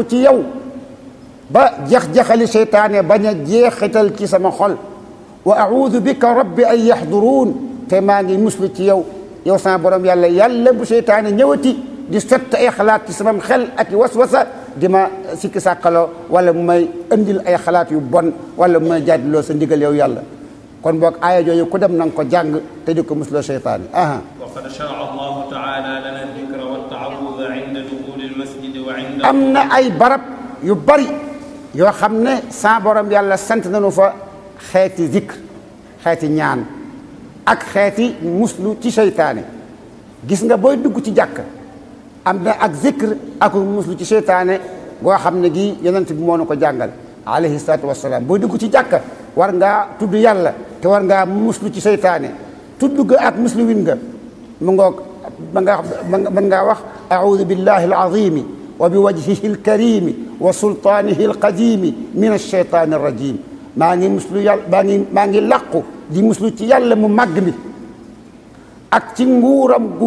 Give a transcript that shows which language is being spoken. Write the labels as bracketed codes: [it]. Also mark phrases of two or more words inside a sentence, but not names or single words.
[wo] ci yow ba jax-jaxali seytaane bañ a jeexital ci sama xol [ar] وأعوذ بك رب أن يحضرون [wo] te maa ngi muslu ci yow yow sama borom yàlla bu seytaane ñëwati di sotti ay xalaat ci sama xel ak waswasa di ma sikki sàkkaloo wala mu may indil ay xalaat yu bon wala mu may jaadiloo sa ndigal yow yàlla kon boog aaya jooju ku dem na nga ko jàng te di ko musloo seytaane aha [ar] وقد شرع الله تعالى لنا ذكرا وتعوذا عند دخول المسجد وعند [wo] am na ay barab yu bari yoo xam ne sa borom yàlla sant nañu fa xeeti zikr xeeti ñaan ak xeeti muslu ci seytaane gis nga booy dugg ci jàkk am na ak zikr ak muslu ci seytaane boo xam ne gi yonent bi moo na ko jàngal [ar] عليه الصلاة والسلام [wo] booy dugg ci jàkk war ngaa tudd yàlla te war ngaa muslu ci seytaane tudd ga ak muslu win nga mu ngoog mën ngaa wax [ar] أعوذ بالله العظيم وبوجهه الكريم وسلطانه القديم من الشيطان الرجيم [wo] maa ngi muslu yàlla maa ngi làqu di muslu ci yàlla mu màgg mi ak ci nguuram